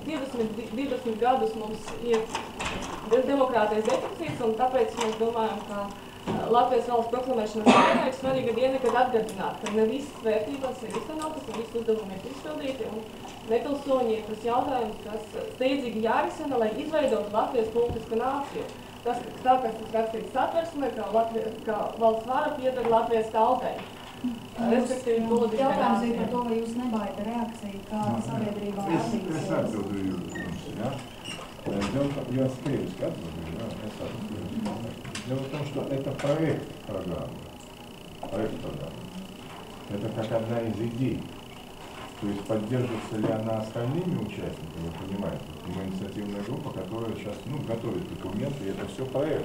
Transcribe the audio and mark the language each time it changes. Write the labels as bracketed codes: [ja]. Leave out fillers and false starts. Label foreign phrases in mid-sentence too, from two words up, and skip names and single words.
[lv] 20 gadus mums ir demokrātijas deficīts, un tāpēc mēs domājam, ka Latvijas valsts proklamēšanas diena ir svarīga diena, kad atgādināt, ka ne visas vērtības ir iztenotas un visas uzdevumi ir izpildīti, un nepilsoņi ir tas jautājums, kas steidzīgi jārisina, lai izveidotu Latvijas politisku nāciju. Tas, kas ir rakstīts satversmē, ka valsts vara pieder Latvijas tautai. Respektīvi politiskai nācijai. Jautājums ir par to, vai jūs nebaida reakciju, kā sabiedrībā attīstās. Es atbildu jums, ja? [ru] Я скорее отвечу, дело в том, что это проект программы. Это как одна из идей. То есть поддерживается ли она остальными участниками, вы понимаете? Мы инициативная группа, которая сейчас готовит документы, и это все проект.